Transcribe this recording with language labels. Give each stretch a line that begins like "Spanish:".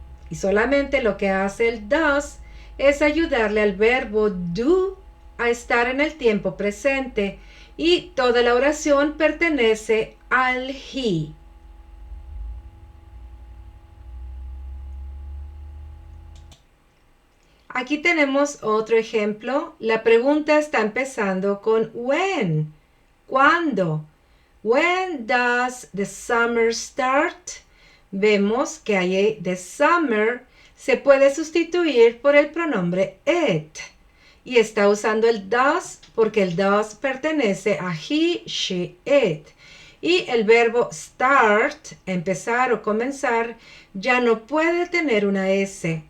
Spanish: Y solamente lo que hace el does es ayudarle al verbo do a estar en el tiempo presente y toda la oración pertenece al he. Aquí tenemos otro ejemplo. La pregunta está empezando con when. ¿Cuándo?
English: When does the summer start?
Spanish: Vemos que ahí the summer se puede sustituir por el pronombre it. Y está usando el does porque el does pertenece a he, she, it. Y el verbo start, empezar o comenzar, ya no puede tener una S.